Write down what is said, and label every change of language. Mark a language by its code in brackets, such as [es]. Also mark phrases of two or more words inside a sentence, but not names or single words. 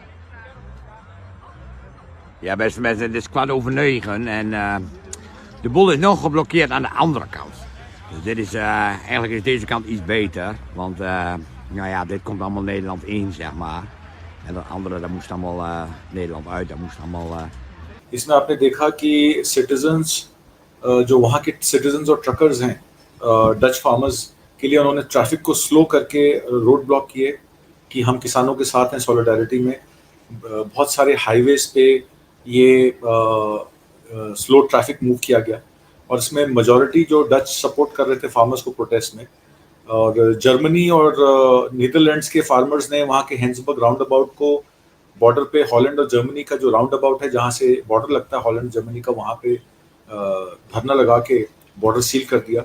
[nl] Ja, beste mensen, het is 8:15 en de boel is nog geblokkeerd aan de andere kant. Dus dit is, eigenlijk is deze kant iets beter, want nou ja, dit komt allemaal Nederland in, zeg maar. En dat andere, dat moest allemaal Nederland uit, dat moest allemaal... [hi] इसमें आपने देखा कि सिटीजन्स जो वहाँ के सिटीजन्स और ट्रकर्स हैं [en] Dutch farmers [hi] के लिए उन्होंने ट्रैफिक को स्लो करके [en] road block [hi] किए कि हम किसानों के साथ हैं सॉलिडारिटी में। बहुत सारे हाईवेज पे ये [en] slow traffic move [hi] किया गया और इसमें मेजॉरिटी जो [en] Dutch support [hi] कर रहे थे फार्मर्स को प्रोटेस्ट में, और जर्मनी और नीदरलैंड्स के फार्मर्स ने वहाँ के हेंसबर्ग [en] round about [hi] को बॉर्डर पे हॉलैंड और जर्मनी का जो [en] round about [hi] है जहाँ से बॉर्डर लगता है हॉलैंड जर्मनी का, वहाँ पे धरना लगा के [en] border seal [hi] कर दिया।